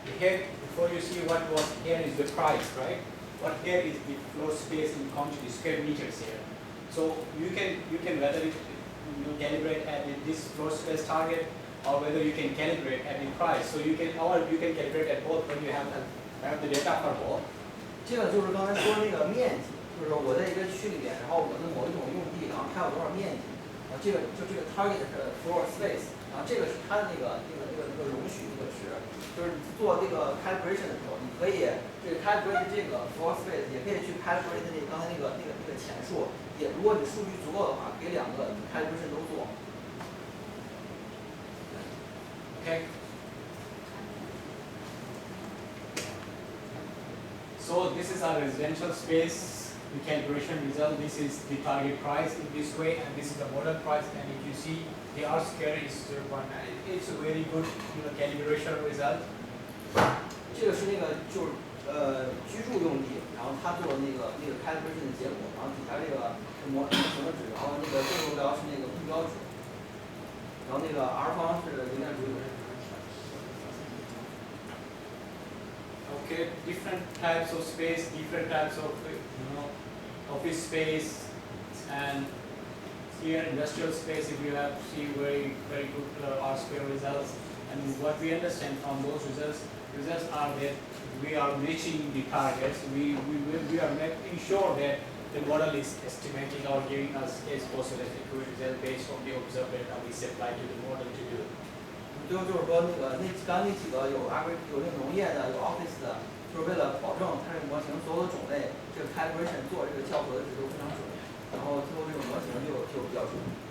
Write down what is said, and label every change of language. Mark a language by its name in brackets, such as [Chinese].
[English] Here, before you see what was here is the price, right? What here is the floor space in quantity, square meters here. So you can whether you calibrate at this floor space target or whether you can calibrate at the price. So you can calibrate at both when you have the data for both. [Chinese] 这个就是刚才说的那个面积，就是我在一个区里边，然后我的某一种用地，然后它有多少面积，这个 target 是 [English] floor space， [Chinese] 然后这个是它的那个容许那个值，就是做这个 calibration 的时候，你可以这个 calibrate 这个 floor space， 也可以去 calibrate 刚才那个钱数，也如果你数据足够的话，给两个 calibration 都做。 [English] Okay. So this is our residential space, the calibration result. This is the target price in this way, and this is the model price. And if you see, the R square is 0.9. It's a very good, calibration result. [Chinese] 这个是那个就是居住用地，然后他做那个 calibration 的结果，然后底下这个是模型的值，然后那个这个目标是那个目标值，然后那个 R 方是零点9。 [English] Okay, different types of space, different types of office space, and here industrial space. If you have see very good R square results, and what we understand from those results are that we are reaching the targets. We are making sure that the model is estimating or giving us case possible accurate result based on the observed data we supply to the model to do. [Chinese] 就是说刚那几个有那个农业的，有 office 的，就是为了保证它这个模型所有的种类，这个 calibration 做这个校核的值都非常准，然后最后这个模型就比较准。